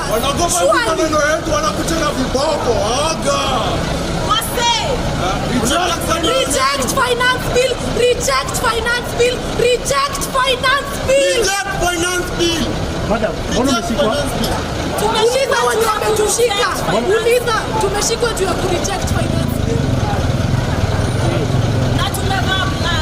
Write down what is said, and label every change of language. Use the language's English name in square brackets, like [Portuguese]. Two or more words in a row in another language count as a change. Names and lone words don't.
[Swahili] Wanagopa maneno yetu, wanakuchana viboko. Aga. [English] Wase. Reject finance bill. Reject finance bill. Reject finance bill. Reject finance bill. [Swahili] Madam, mbona umeshikwa? Tumeshikwa juu ya kutushika. Uliza, tumeshikwa juu ya kureject [English] finance bill. [Swahili] Na tumevaa black.